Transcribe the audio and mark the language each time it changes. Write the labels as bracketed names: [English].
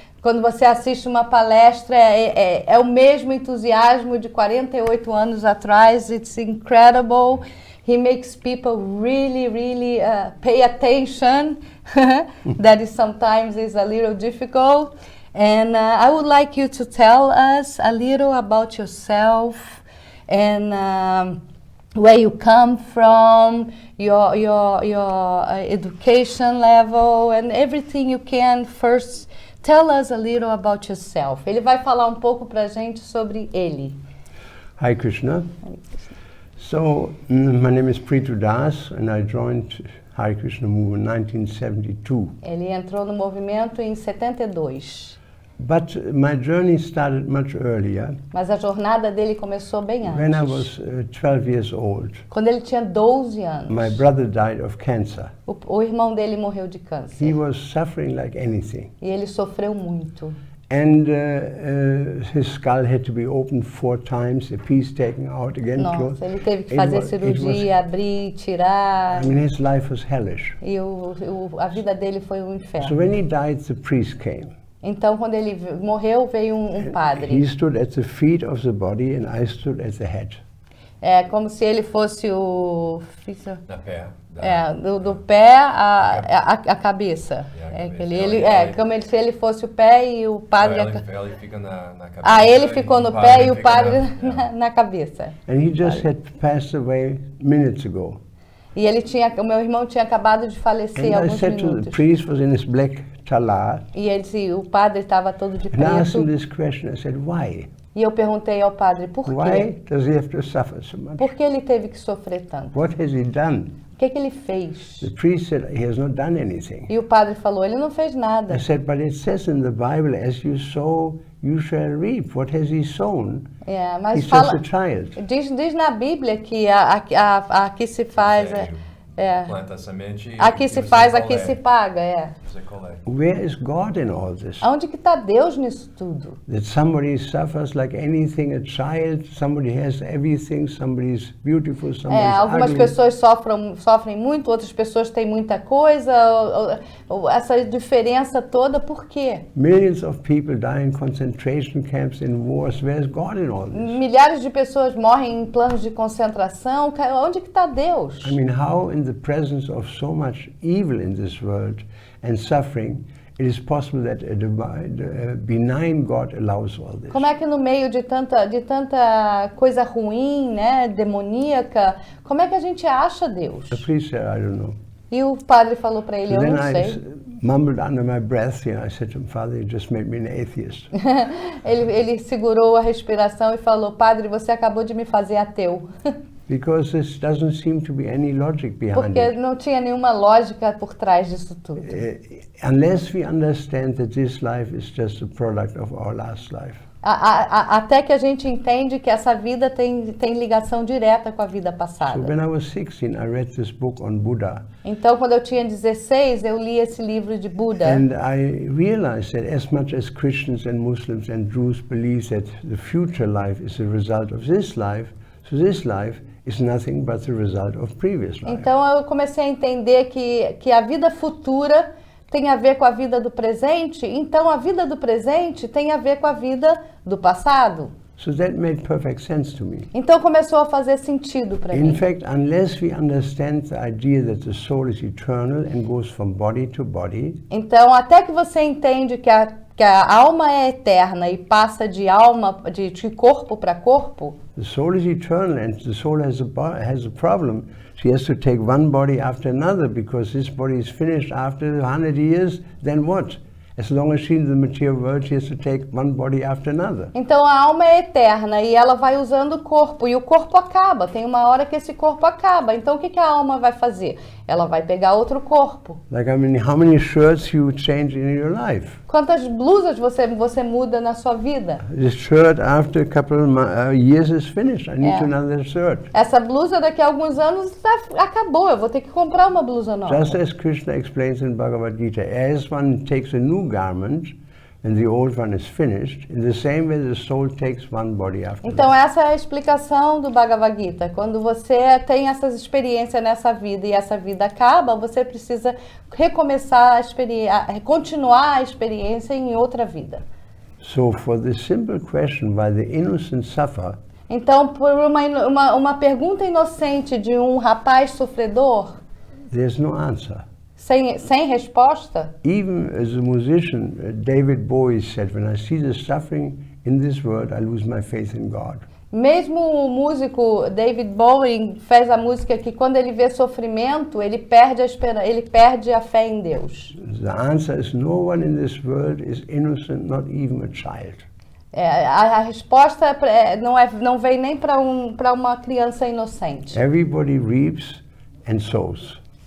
[Portuguese] Quando você assiste uma palestra, é o mesmo entusiasmo de 48 anos atrás. [English] It's incredible. He makes people really pay attention. That is sometimes is a little difficult. And I would like you to tell us a little about yourself and where you come from, your education level, and everything you can. First, tell us a little about yourself. [Portuguese] Ele vai falar um pouco pra gente sobre ele. [English] Hi Krishna. So, my name is Prithu and I joined Hare Krishna movement in 1972. [Portuguese] Ele entrou no movimento em 72. [English] But my journey started much earlier. [Portuguese] Mas a jornada dele começou bem antes. [English] When I was 12 years old. [Portuguese] Quando ele tinha 12 anos. [English] My brother died of cancer. [Portuguese] O irmão dele morreu de câncer. [English] He was suffering like anything. [Portuguese] E ele sofreu muito. [English] And his skull had to be opened 4 times, a piece taken out again. [Portuguese] Nossa, ele teve que fazer cirurgia, abrir, tirar. [English] I mean, his life was hellish. [Portuguese] E a vida dele foi um inferno. [English] So when he died, the priest came. [Portuguese] Então, quando ele morreu, veio um padre. [English] He stood at the feet of the body and I stood at the head. [Portuguese] É como se ele fosse o... Da pé. Do pé a cabeça. Como se ele fosse o pé e o padre... Ela fica na cabeça. Ele ficou no pé e o padre na cabeça. [English] And he just had passed away minutes ago. [Portuguese] E o meu irmão tinha acabado de falecer há alguns minutos. [English] The priest was in his black talar. [Portuguese] E ele disse, o padre estava todo de preto. [English] And I asked him this question. I said, why? [Portuguese] E eu perguntei ao padre, por quê? [English] Why does he have to suffer so much? [Portuguese] Por que ele teve que sofrer tanto? [English] What has he done? [Portuguese] O que ele fez? [English] The priest said he has not done anything. [Portuguese] E o padre falou, ele não fez nada. [English] I said, but it says in the Bible, as you sow, you shall reap. What has he sown? [Portuguese] Mas [English] He's just a child. [Portuguese] Diz na Bíblia que aqui se faz... Planta a semente. Aqui se faz, aqui se paga, Você coleta. [English] Where is God in all this? [Portuguese] Onde que está Deus nisso tudo? [English] That somebody suffers like anything, a child, somebody has everything, somebody's beautiful, somebody's [Portuguese] algumas [English] ugly. [Portuguese] pessoas sofrem muito, outras pessoas têm muita coisa, essa diferença toda, por quê? [English] Millions of people die in concentration camps, in wars. Where is God in all this? [Portuguese] Milhares de pessoas morrem em planos de concentração. Onde que está Deus? [English] I mean, how in the presence of so much evil in this world and suffering, it is possible that a benign God allows all this? [Portuguese] Como é que no meio de tanta coisa ruim, né, demoníaca, como é que a gente acha Deus? [English] The priest said, I don't know. [Portuguese] E o padre falou para ele, eu [English] Then [Portuguese] não sei. [English] I mumbled under my breath, I said to him, Father, you just made me an atheist. [Portuguese] ele segurou a respiração e falou, padre, você acabou de me fazer ateu. [English] Because there doesn't seem to be any logic behind [Portuguese] Porque [English] it. [Portuguese] não tinha nenhuma lógica por trás disso tudo. [English] Unless we understand that this life is just a product of our last life. [Portuguese] Até que a gente entende que essa vida tem ligação direta com a vida [English] So [Portuguese] passada. [English] when I was 16, I read this book on Buddha. [Portuguese] Então, quando eu tinha 16, eu li esse livro de Buda. [English] And I realized that as much as Christians and Muslims and Jews believe that the future life is a result of this life, so this life is nothing but the result of previous life. [Portuguese] Então, eu comecei a entender que a vida futura tem a ver com a vida do presente, então a vida do presente tem a ver com a vida do passado. [English] So that made perfect sense to me. [Portuguese] Então começou a fazer sentido para mim. [English] In fact, unless we understand the idea that the soul is eternal and goes from body to body, [Portuguese] Então, até que você entende que a alma é eterna e passa de corpo para corpo, [English] the soul is eternal and the soul has a problem. She has to take one body after another because this body is finished after 100 years, then what? As long as she's in the material world, she has to take one body after another. [Portuguese] Então a alma é eterna e ela vai usando o corpo e o corpo acaba. Tem uma hora que esse corpo acaba. Então o que a alma vai fazer? Ela vai pegar outro corpo. [English] Like, I mean, how many shirts you change in your life? [Portuguese] Quantas blusas você muda na sua vida? [English] This shirt after a couple of years is finished. I need another shirt. [Portuguese] Essa blusa daqui a alguns anos acabou. Eu vou ter que comprar uma blusa nova. [English] Just as Krishna explains in Bhagavad Gita, as one takes a new garment and the old one is finished, in the same way the soul takes one body after [Portuguese] Então [English] another. [Portuguese] essa é a explicação do Bhagavad Gita. Quando você tem essas experiências nessa vida e essa vida acaba, você precisa recomeçar a experiência, continuar a experiência em outra vida. [English] So for the simple question why the innocent suffer, [Portuguese] Então, por uma pergunta inocente de um rapaz sofredor, [English] there's no answer. [Portuguese] sem resposta, [English] Even as a musician, David Bowie said, when I see the suffering in this world, I lose my faith in God. [Portuguese] mesmo o músico David Bowie fez a música que quando ele vê sofrimento, ele perde a fé em Deus. [English] The answer is no one in this world is innocent, not even a child. [Portuguese] A resposta não vem nem para uma criança inocente. [English] Everybody reaps and sows.